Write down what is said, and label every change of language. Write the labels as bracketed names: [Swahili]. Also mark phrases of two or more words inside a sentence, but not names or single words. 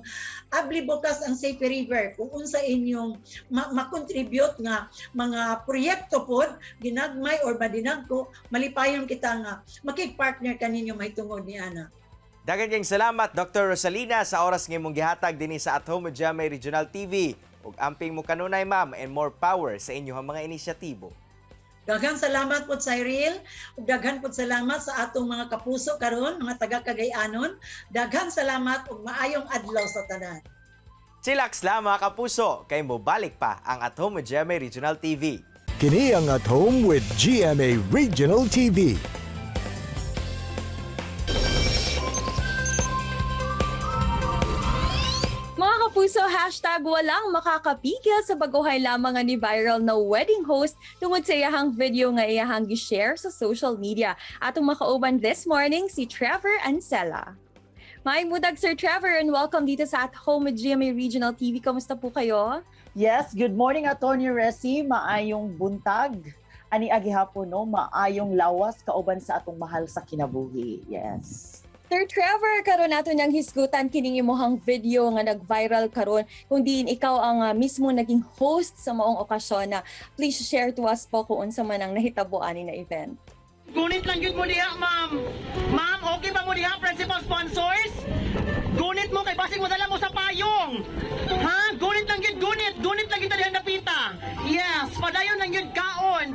[Cebuano] Abli bukas ang Safe River kung unsa inyong ma-contribute nga mga proyekto pod ginagmay or madinagko, malipayon kita nga makig-partner kaninyo mahitungod ni ana. Daghang kayong salamat Dr. Rosalina sa oras nga imong gihatag dinhi sa At Home with GMA Regional TV. Ug amping mo kanunay ma'am, [English] and more power [Cebuano] sa inyong mga inisyatibo. Daghang salamat po, Cyril. Ug daghan po salamat sa atong mga kapuso karon, mga taga Cagayanon. Daghang salamat ug maayong adlaw sa tanan. Chillax lang mga kapuso, kay mo balik pa ang At Home with GMA Regional TV. Kini ang At Home with GMA Regional TV. Mga kapuso, hashtag [Filipino] walang makakapigil [Cebuano] sa baguhay lamang ni viral na [English] wedding host [Cebuano] tungod sa iyahang video nga iyahang gi-share sa [English] social media. [Cebuano] Atong makauban [English] this morning [Cebuano] si Trevor Ancela. Maayong budag, Sir Trevor, [English] and welcome [Filipino] dito sa [Cebuano] At Home with GMA Regional TV. [Filipino] Kamusta po kayo? [English] Yes, good morning Atty. Resi, [Cebuano] maayong buntag. Ani agihapon no, maayong lawas kauban sa atong mahal sa kinabuhi. [English] Yes. [Cebuano] Sir Trevor, karon nato niyang hisgutan kining imong video nga nag-viral karon kung diin ikaw ang mismo naging host sa maong okasyon na [English] please share to us [Cebuano] po kung unsa man ang nahitabo ani na event. Gunit lang yun mo diha, ma'am. Ma'am, okay ba mo diha, principal sponsors? Gunit mo, kay basing mo dala mo sa payong. Ha? Gunit lang yun, gunit. Gunit lang yun dalihan napita. Yes, padayon lang yun kaon.